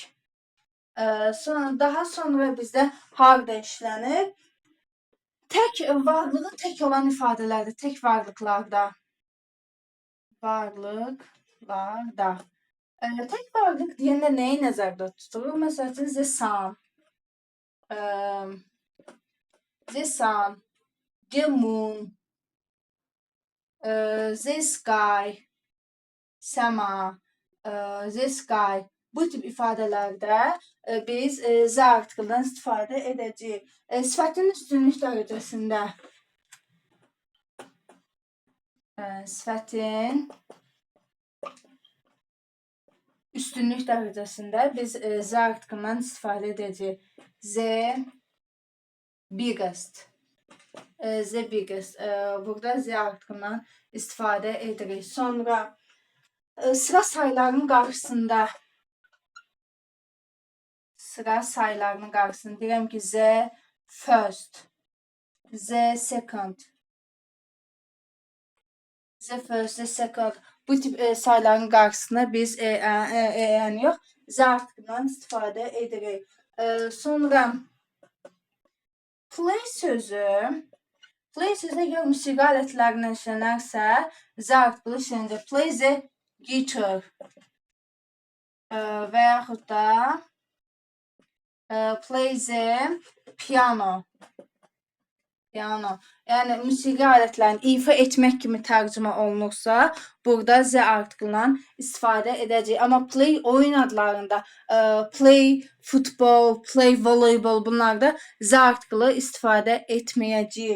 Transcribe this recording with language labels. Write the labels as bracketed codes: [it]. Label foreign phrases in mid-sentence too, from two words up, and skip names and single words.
[az] Daha sonra bizdə harda işlənir? Varlığı tək olan ifadələrdə, tək varlıqlarda. Tək varlıq deyəndə nəyi nəzərdə tutur? Məsələn, [en] the sun, the moon, the sky, səma, the sky. [az] Bu tip ifadələrdə biz z artiklından istifadə edəcəyik. Sifətin üstünlük dərəcəsində biz z artiklından istifadə edəcəyik. [en] The biggest. [az] Burada z artiklından istifadə edirik. Sonra sıra sayılarının qarşısında deyirəm ki, [en] the first, the second. [az] Bu tip sayıların qarşısına biz z artiklından istifadə edirik. Sonra play sözü əgər musiqi alətlərindən işlənərsə, Z artiklı işlənəcək. [en] Play the guitar [az] və yaxud da [en] play the piano. [az] Yəni musiqi alətlərini ifa etmək kimi tərcümə olunursa, burada Z artiklından istifadə edəcəyik. Amma play oyun adlarında, [en] play futbol, play voleybol [az] bunlarda Z artiklı istifadə etməyəcəyik.